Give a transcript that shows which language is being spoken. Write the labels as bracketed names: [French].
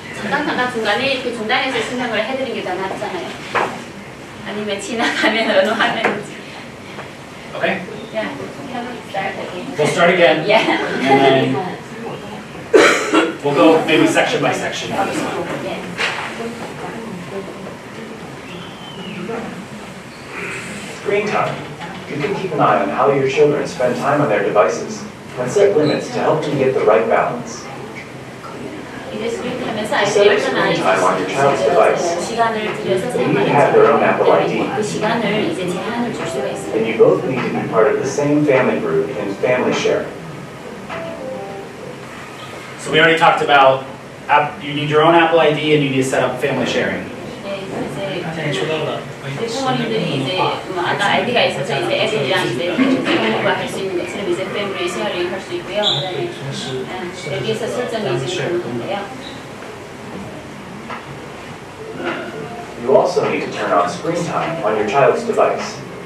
[Korean] 잠깐 중간에 이렇게 중단해서 설명을 해드리는 게 더 낫잖아요. 아니면 지나가면 어느 화면인지. [English] okay, Yeah, start again. we'll start again. Yeah. And then we'll go maybe section by section on this one. Yeah. Screen time. You can keep an eye on how your children spend time on their devices and set limits to help them get the right balance. [Korean] 이제 스크린하면서 아이들이 얼마나 시간을 들여서 [English] They need to have their own Apple ID. [Korean] 그 시간을 이제 제한을 줄 수가 있어요. [English] And you both need to be part of the same family group in family share. So we already talked about you need your own Apple ID and you need to set up family sharing. [Korean] 네, 이제 [Chinese] 刚才也说到了， [Korean] 부모님들이 이제 아까 아이디가 있어서 이제 애들이랑 이제 공부가 할 수 있는 것처럼 이제 패밀리 쉐어링 할 수 있고요. 그다음에 여기에서 설정이 이제 되는 건데요. [English] You also need to turn on screen time on your child's device.